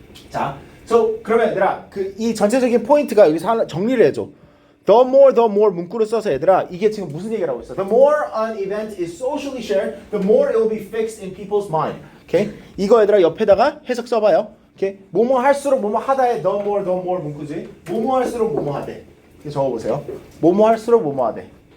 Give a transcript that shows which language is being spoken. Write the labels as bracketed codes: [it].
[ko] 자, 그러면 얘들아 이 전체적인 포인트가 여기서 하나 정리를 해줘. The more 문구를 써서 얘들아 이게 지금 무슨 얘기를 하고 있어? [en] The more an event is socially shared, the more it will be fixed in people's mind. [ko] 오케이? 이거 얘들아 옆에다가 해석 써봐요. 오케이? 뭐뭐 할수록 뭐뭐 하다에 the more 문구지. 뭐뭐 할수록 뭐뭐 하대. 이렇게 적어보세요. 뭐뭐 할수록 뭐뭐 하대.